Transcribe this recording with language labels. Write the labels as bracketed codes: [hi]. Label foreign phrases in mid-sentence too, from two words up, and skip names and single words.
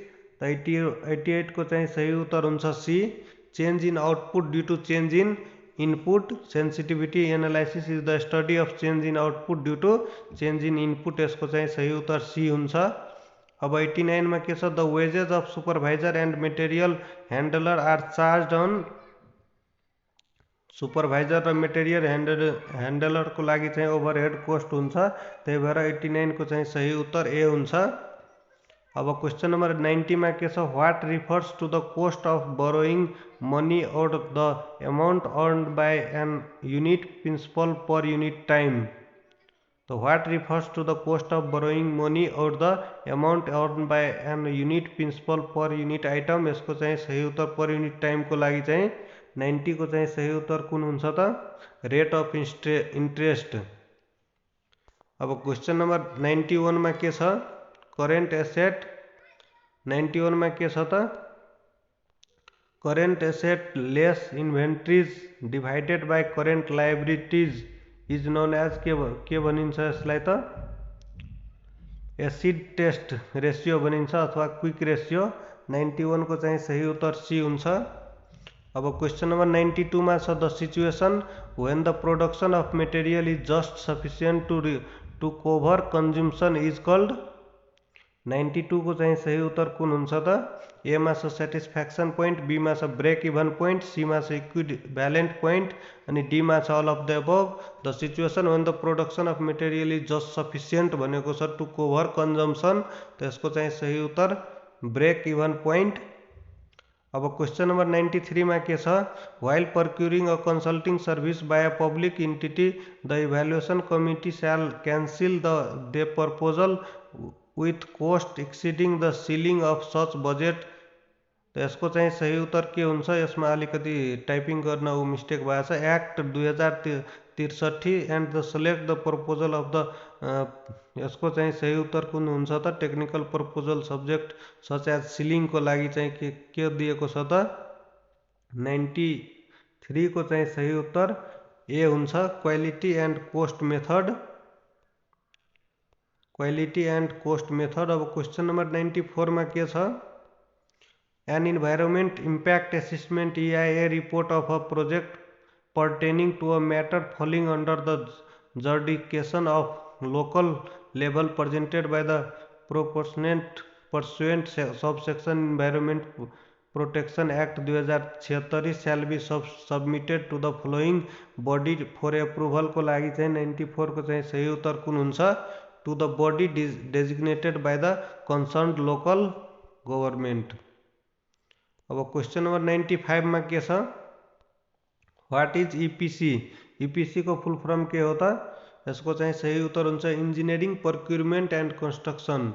[ne] 88 को चाहिँ सही उत्तर हुन्छ सी, [en] change in output due to change in input, sensitivity analysis is the study of change in output due to change in input, [ne] यसको चाहिँ सही उत्तर सी हुन्छ। अब 89 में के छ, [en] the wages of supervisor and material handler are charge on, [ne] सुपरभाइजर र [en] material handler [ne] को लागि चाहिँ [en] overhead cost [ne] हुन्छ, त्यही भएर 89 को चाहिँ सही उत्तर ए हुन्छ। अब [en] question number [ne] 90 में के छ, [en] What refers to the cost of borrowing money or the amount earned by an unit principal per unit time. तो what refers to the cost of borrowing money or the amount earn by an unit principal per unit item, [ne] यसको चाहिँ सही उत्तर [en] per unit time [ne] को लागि चाहिँ 90 को चाहिँ सही उत्तर कुन हुन्छ त, [en] rate of interest. [ne] अब [en] question number [ne] 91 में के छ, [en] current asset. [ne] 91 में के छ त, [en] current asset less inventories divided by current liabilities is known as [ne] के भनिन्छ यसलाई त, [en] acid test ratio [ne] भनिन्छ अथवा [en] quick ratio. [ne] 91 को चाहिँ सही उत्तर सी हुन्छ। [en] अब question number [ne] 92 में छ, [en] the situation when the production of material is just sufficient to cover consumption is called. [ne] 92 को चाहिँ सही उत्तर कुन हुन्छ त? ए मा छ [en] satisfaction point, [ne] बी मा छ [en] break even point, [ne] सी मा छ [en] equivalent point [ne] अनि डी मा छ [en] all of the above. the situation when the production of material is just sufficient [ne] भनेको छ [en] to cover consumption, [ne] त्यसको चाहिँ सही उत्तर [en] break even point. [ne] अब [en] question number [ne] 93 में के छ? [en] while procuring a consulting service by a public entity the evaluation committee shall cancel the proposal with cost exceeding the ceiling of such budget. [ne] तो यसको चाहिँ सही उत्तर के हुन्छ? यसमा अलिकति टाइपिङ गर्न मिस्टेक भएको छ। [en] act 2063 and the select the proposal of the [ne] यसको चाहिँ सही उत्तर कुन हुन्छ त? [en] technical proposal subject such as ceiling [ne] को लागि चाहिँ के दिएको छ त? 93 को चाहिँ सही उत्तर ए हुन्छ, [en] quality and cost method. quality and cost method. [ne] अब [en] question number [ne] 94 में के छ? [en] An environment impact assessment EIA report of a project pertaining to a matter falling under the jurisdiction of local level presented by the proponent pursuant subsection Environment Protection Act 2076 shall be submitted to the following body for approval [ne] को लागि चाहिँ 94 को चाहिँ सही उत्तर कुन हुन्छ? [en] To the body designated by the concerned local government। [ne] अब [en] question number [ne] 95 में के छ? [en] what is EPC? [ne] ईपीसी को [en] full form [ne] के होता? इसको चाहिँ सही उत्तर हुन्छ [en] engineering procurement and construction.